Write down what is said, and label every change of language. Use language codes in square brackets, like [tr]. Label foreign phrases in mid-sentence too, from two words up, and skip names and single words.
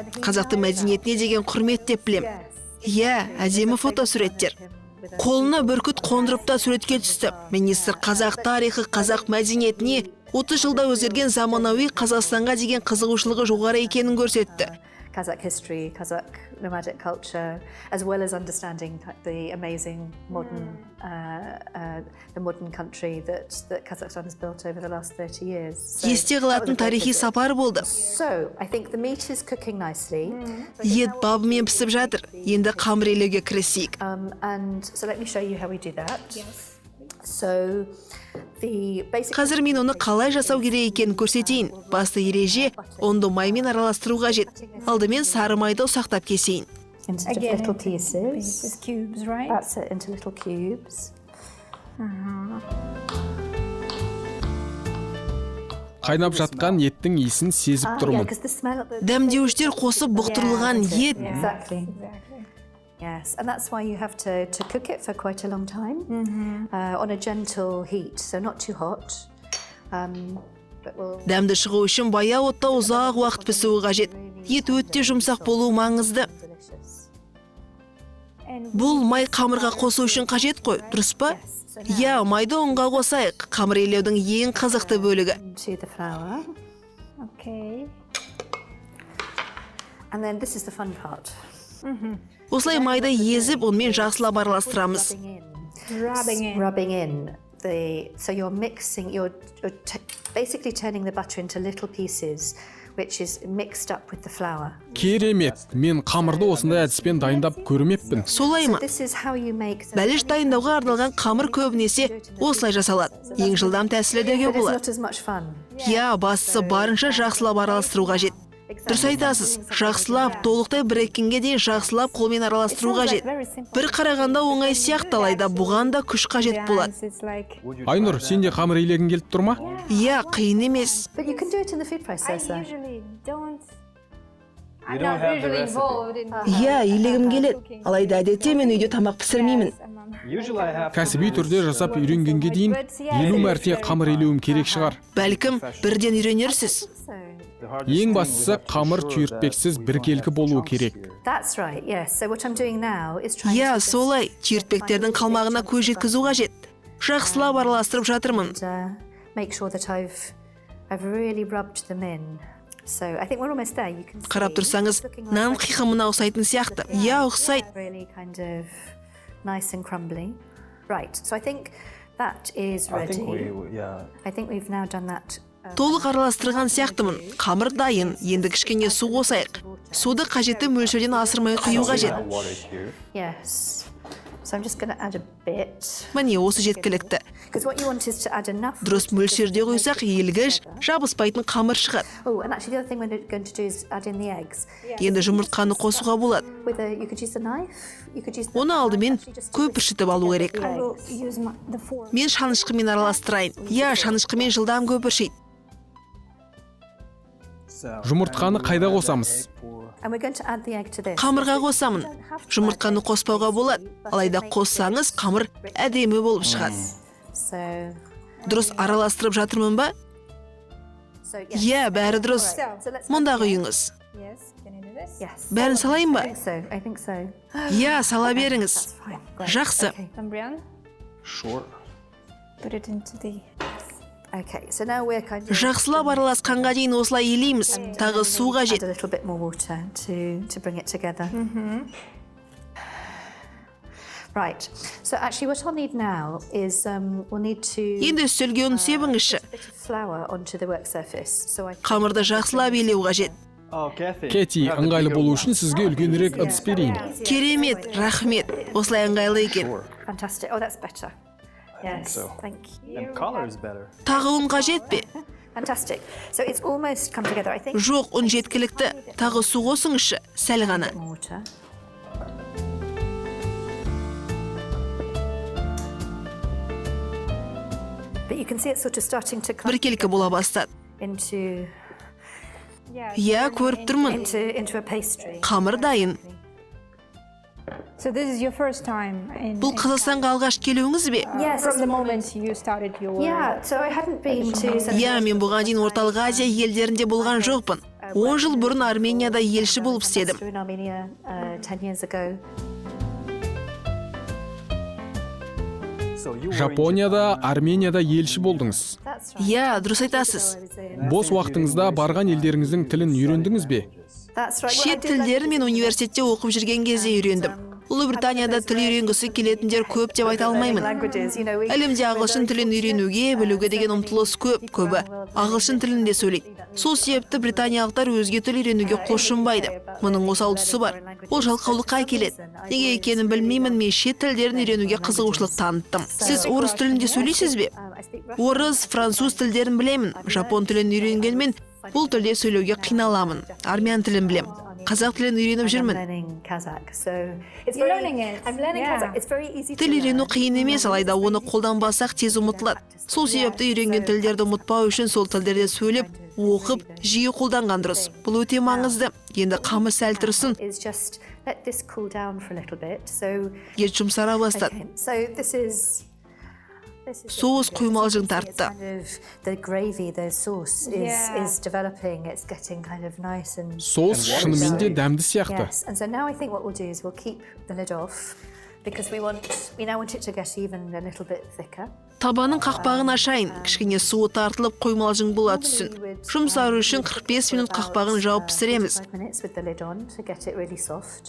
[kk] Қазақтың мәдениетіне деген құрмет деп білем. Иә, әдемі фотосуреттер. Қолына бүркіт қондырып та суретке түсті. Министр қазақ тарихы, қазақ мәдениетіне 30 жылда өзгерген заманауи Қазақстанға деген қызығушылығы жоғары екенін көрсетті. [en] Kazakh history, Kazakh nomadic culture, as well as understanding the amazing modern country that Kazakhstan has built over the last 30 years. [kk] Есте қалатын тарихи сапар болды. [en] So, I think the meat is cooking nicely. [kk] Ет бабымен пісіп жатыр. Енді қамыр илеуге кірісейік. [en] And so let me show you how we do that. So, [kk] Қазір мен оны қалай жасау керек екенін көрсетейін. Басты ереже онды маймен араластыру қажет. Алдымен сары майды ұсақтап кесейін. [en] Into little pieces. Cubes, right? That's it, into little cubes. [kk] Қайнап жатқан еттің иісін сезіп тұрмын. Дәмдеуіштер қосып бұқтырылған ет. [en] Exactly. Yes, and that's why you have to cook it for quite a long time on a gentle heat, so not too hot. [kk] Дәмді шығу үшін баяу отта ұзақ уақыт пісуі қажет. Ет өте жұмсақ болуы маңызды. Бұл май қамырға қосу үшін қажет қой, дұрыс па? Иә, майды ұнға қосайық. Қамыр илеудің ең қызықты бөлігі. [en] Okay. And then this is the fun part. [kk] Осылай майды езіп, онымен жақсылап араластырамыз. [en] Rubbing in. So you're mixing, you're basically turning the butter into little pieces, which is mixed up with the flour. [kk] Керемет, мен қамырды осындай әдіспен дайындап көрмеппін. Солай ма? [en] This is how you make the... [kk] Бәліш дайындауға арналған қамыр көбінесе осылай жасалады. Ең жылдам тәсілі деуге болады. [en] It's not as much fun. [kk] Иә, бастысы барынша жақсылап араластыру қажет. Дұрыс айтасыз, жақсылап, толықтай біріккенге дейін жақсылап қолмен араластыру қажет. Бір қарағанда оңай сияқты, алайда бұған да күш қажет болады. Айнұр, сен де қамыр илегің келіп тұр ма? Иә, қиын емес. [en] But you can do it in the food processor. [kk] Иә, илегім келеді. Алайда әдетте мен үйде тамақ пісірмеймін. Кәсіби түрде жасап үйренгенге дейін 50 мәрте қамыр илеуім керек шығар. Бәлкім, бірден үйренерсіз. Ең бастысы қамыр түйіртпексіз біркелкі болуы керек. [en] That's right, yes. So what I'm doing now is trying [kk] Иә, солай, түйіртпектердің қалмағына көз жеткізу қажет. Жақсылап араластырып жатырмын. [en] Make sure that I've really rubbed them in. So I think we're almost there. You can see. [kk] Қарап тұрсаңыз, нан қиқымына ұқсайтын сияқты. Иә, ұқсайды. [en] Really kind of nice and crumbly. Right. So I think that is ready. I think we've now done that. [kk] Толық араластырған сияқтымын. Қамыр дайын, енді кішкене су қосайық. Суды қажетті мөлшерден асырмай құю қажет. [en] Yes. So I'm just going to add a bit. [kk] Міне, осы жеткілікті. [en] Because what you want is to add enough. [kk] Дұрыс мөлшерде құйсақ, елгіш, жабыспайтын қамыр шығады. [en] Oh, and actually the other thing we're going to do is add in the eggs. [kk] Енді жұмыртқаны қосуға болады. [en] You could use the knife. You could use the... [kk] Оны алдымен көпіршітіп алу керек. Мен шанышқымен араластырайын. Иә, шанышқымен жылдам көпіршейді. Жұмыртқаны қайда қосамыз? [en] And we're going to add the egg to this. [kk] Қамырға қосамын. Жұмыртқаны қоспауға болады. Алайда қоссаңыз, қамыр әдемі болып шығады. Дұрыс араластырып жатырмын ба? Иә, бәрі дұрыс. Мұнда құйыңыз. Бәрін салайын ба? Иә, сала беріңіз. Жақсы. [en] Okay, so now we're kind of [kk] Жақсылап араласқанға дейін осылай елейміз. Тағы су [en] add [kk] қажет. [en] a little bit more water to bring it together. Right. So actually what I'll need now is we'll need to [kk] Енді үстелге ұн себіңізші. [en] bit of flour onto the work surface. So I [kk] Қамырды жақсылап елеу қажет. [en] Oh, Kathy. [kk] Кэти, ыңғайлы болу үшін сізге үлкенірек ыдыс берейін. Керемет, рахмет. Осылай ыңғайлы екен. [en] Fantastic. Oh, that's better. Yes. so. Thank you. And color is better. [kk] Тағы ұн қажет пе? [en] Fantastic. So it's almost come together, I think. [kk] Жоқ, ұн жеткілікті. Тағы су қосыңызшы, сәл ғана. [en] Water. But you can see it's sort of starting to come [kk] Біркелкі бола бастады. [en] into [kk] Иә, көріп тұрмын. [en] into a pastry. [kk] Қамыр дайын. [en] So this is your first time in [kk] Бұл Қазақстанға алғаш келуіңіз бе? [en] Yes. from the moment you started your Yeah, so I hadn't been to [kk] Иә, мен бұған дейін Орталық Азия елдерінде болған жоқпын. 10 жыл бұрын Арменияда елші болып істедім. [en] in Armenia 10 years ago. So you were in [kk] Жапонияда, Арменияда елші болдыңыз. [en] That's right. [kk] Иә, дұрыс айтасыз. Бос уақытыңызда барған елдеріңіздің тілін үйрендіңіз бе? [en] That's right. [kk] Шет тілдерін мен университетте оқып жүрген кезде үйрендім. Ұлыбританияда тіл үйренгісі келетіндер көп деп айта алмаймын. [en] Languages, you know, we [kk] Әлемде ағылшын тілін үйренуге, білуге деген ұмтылыс көбі. Ағылшын тілінде сөйлейді. Сол себепті британиялықтар өзге тіл үйренуге құлшынбайды. Мұның осал тұсы бар. Ол жалқаулыққа келеді. Неге екенін білмеймін, мен шет тілдерін үйренуге қызығушылық таныттым. Сіз орыс тілінде сөйлейсіз бе? [en] I speak Russian. [kk] Орыс, француз тілдерін білемін. Жапон тілін үйренгенмен бұл тілде сөйлеуге қиналамын. Армян тілін білем. Қазақ тілін үйреніп [en] I'm [kk] жүрмін. [en] learning Kazakh, so it's You're very, learning it. I'm learning Yeah. Kazakh. It's very easy to [kk] Тіл үйрену [en] learn. [kk] қиын емес, алайда оны қолданбасақ тез ұмытылады. Сол себепті үйренген тілдерді ұмытпау үшін сол тілдерде сөйлеп, оқып, жиі қолданған дұрыс. Бұл өте маңызды. Енді қамыр сәл тұрсын, [en] Is just let this cool down for a little bit. So, [kk] ет жұмсара бастады. [en] okay. So this is [kk] Соус құймалжың тартты. [en] kind of the gravy, the sauce Yeah. is developing. It's getting kind of nice and [kk] Соус шынымен де дәмді сияқты. [en] yes. And so now I think what we'll do is we'll keep the lid off because we now want it to get even a little bit thicker. [kk] Табаның қақпағын ашайын, кішкене суы тартылып қоймалжың бола түсін. Жұмсару үшін 45 минут қақпағын жауып пісіреміз. [en] 5 minutes with the lid on to get it really soft.